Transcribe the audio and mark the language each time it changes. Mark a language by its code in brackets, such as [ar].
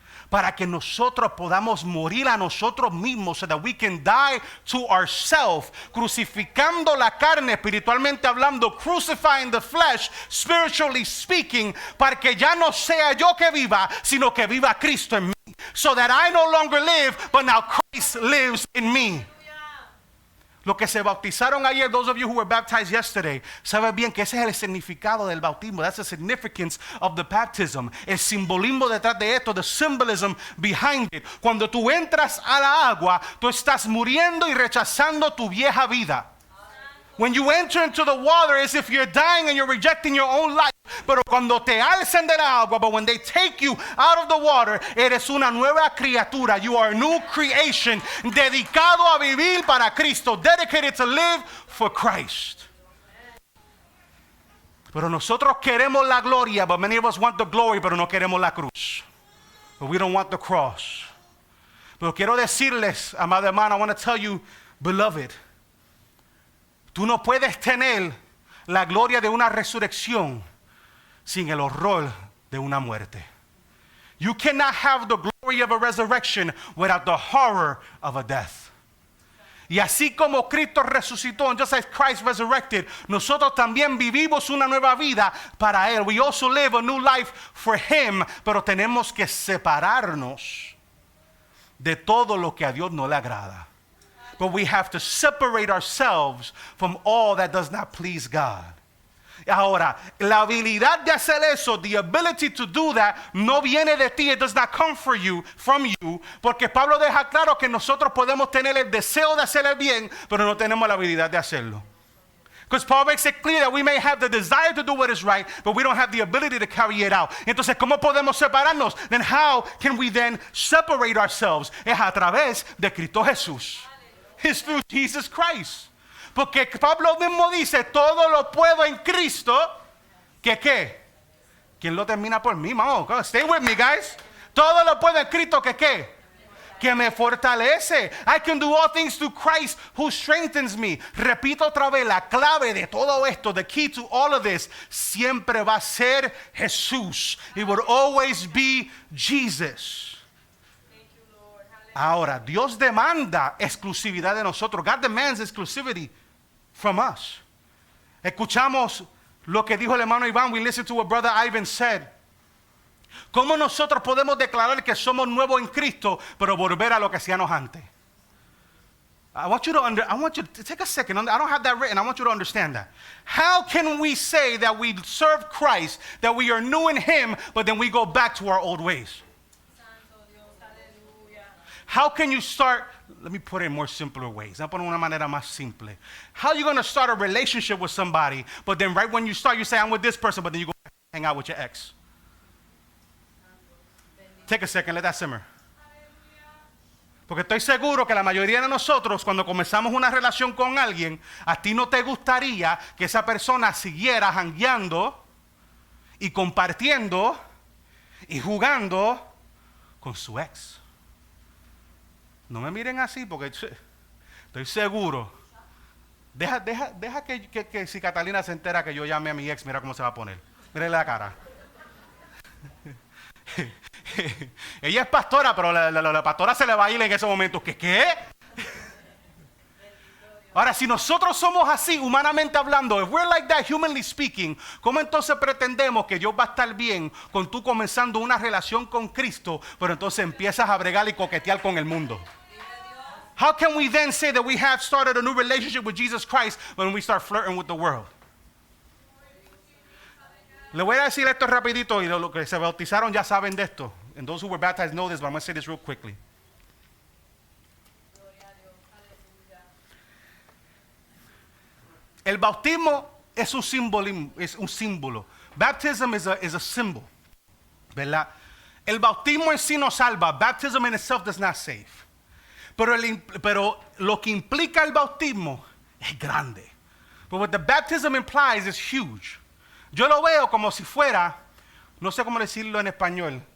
[es] Para que nosotros podamos morir a nosotros mismos, [en] so that we can die to ourselves, [es] crucificando la carne, espiritualmente hablando, [en] crucifying the flesh, spiritually speaking, [es] para que ya no sea yo que viva, sino que viva Cristo en mí. [en] So that I no longer live, but now Christ lives in me. [es] Los que se bautizaron ayer, [en] those of you who were baptized yesterday, [es] saben bien que ese es el significado del bautismo. [en] That's the significance of the baptism. [es] El simbolismo detrás de esto, [en] the symbolism behind it. [es] Cuando tú entras a la agua, tú estás muriendo y rechazando tu vieja vida. [en] When you enter into the water, it's if you're dying and you're rejecting your own life. [es] Pero cuando te alzan de la agua, [en] but when they take you out of the water, [es] eres una nueva criatura. [en] You are a new creation, [es] dedicado a vivir para Cristo, [en] dedicated to live for Christ. [es] Pero nosotros queremos la gloria, [en] but many of us want the glory, [es] pero no queremos la cruz. [en] But we don't want the cross. [es] Pero quiero decirles, amado hermano, [en] I want to tell you, beloved, [es] tú no puedes tener la gloria de una resurrección sin el horror de una muerte. [en] You cannot have the glory of a resurrection without the horror of a death. [es] Y así como Cristo resucitó, [en] and just as Christ resurrected, [es] nosotros también vivimos una nueva vida para Él. [en] We also live a new life for Him, [es] pero tenemos que separarnos de todo lo que a Dios no le agrada. [en] But we have to separate ourselves from all that does not please God. [es] Ahora, la habilidad de hacer eso, [en] the ability to do that, [es] no viene de ti. [en] It does not come from you. [es] Porque Pablo deja claro que nosotros podemos tener el deseo de hacer el bien, pero no tenemos la habilidad de hacerlo. [en] Because Paul makes it clear that we may have the desire to do what is right, but we don't have the ability to carry it out. [es] Entonces, ¿cómo podemos separarnos? [en] Then how can we then separate ourselves? [es] Es a través de Cristo Jesús. [en] It's through Jesus Christ. [es] Porque Pablo mismo dice, todo lo puedo en Cristo, ¿que qué? ¿Quién lo termina por mí? Vamos, [en] stay with me, guys. [es] Todo lo puedo en Cristo, ¿que qué? que me fortalece. [en] I can do all things through Christ who strengthens me. [es] Repito otra vez, la clave de todo esto, [en] the key to all of this, [es] siempre va a ser Jesús. [en] It would always be Jesus. [es] Ahora, Dios demanda exclusividad de nosotros. [en] God demands exclusivity from us. [es] Escuchamos lo que dijo el hermano Iván. [en] We listened to what Brother Ivan said. [es] ¿Cómo nosotros podemos declarar que somos nuevos en Cristo, pero volver a lo que hacíamos antes? [en] I want you to take a second. I don't have that written. I want you to understand that. How can we say that we serve Christ, that we are new in Him, but then we go back to our old ways? How can you start? Let me put it in more simpler ways. [es] Voy a poner una manera más simple. [en] How are you going to start a relationship with somebody, but then right when you start, you say, I'm with this person, but then you go hang out with your ex? Take a second, let that simmer. [es] Porque estoy seguro que la mayoría de nosotros, cuando comenzamos una relación con alguien, a ti no te gustaría que esa persona siguiera jangueando y compartiendo y jugando con su ex. No me miren así porque estoy seguro. Deja que si Catalina se entera que yo llamé a mi ex, mira cómo se va a poner. Mírale la cara. Ella es pastora, pero la pastora se le va a ir en ese momento. ¿Qué? Ahora, si nosotros somos así, humanamente hablando, [en] if we're like that, humanly speaking, [es] ¿cómo entonces pretendemos que Dios va a estar bien con tú comenzando una relación con Cristo, pero entonces empiezas a bregar y coquetear con el mundo? [en] How can we then say that we have started a new relationship with Jesus Christ when we start flirting with the world? [es] Le voy a decir esto rapidito y los que se bautizaron ya saben de esto. [en] And those who were baptized know this, but I'm going to say this real quickly. [es] El bautismo es un símbolo. [en] Baptism is a symbol. [es] ¿Verdad? El bautismo en sí no salva. [en] Baptism in itself does not save. [es] Pero lo que implica el bautismo es grande. [en] But what the baptism implies is huge. [es] Yo lo veo como si fuera, no sé cómo decirlo en español.